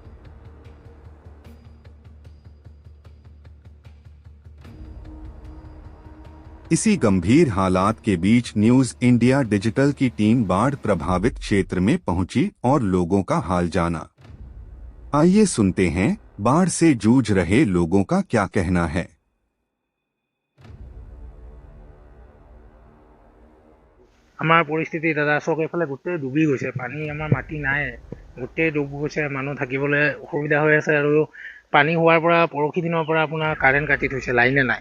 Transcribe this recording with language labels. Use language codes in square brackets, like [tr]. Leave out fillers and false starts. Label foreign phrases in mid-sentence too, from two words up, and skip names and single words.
[hi] इसी गंभीर हालात के बीच न्यूज इंडिया डिजिटल की टीम बाढ़ प्रभावित क्षेत्र में पहुंची और लोगों का हाल जाना। आइए सुनते हैं बाढ़ से जूझ रहे लोगों का क्या कहना है। [as] আমাৰ পৰিস্থিতি দাদা চক এইফালে গোটেই ডুবি গৈছে, পানী আমাৰ মাটি নাই, গোটেই ডুব গৈছে, মানুহ থাকিবলৈ অসুবিধা হৈ আছে। আৰু পানী হোৱাৰ পৰা পৰহি দিনৰ পৰা আপোনাৰ কাৰেণ্ট কাটি থৈছে, লাইনে নাই।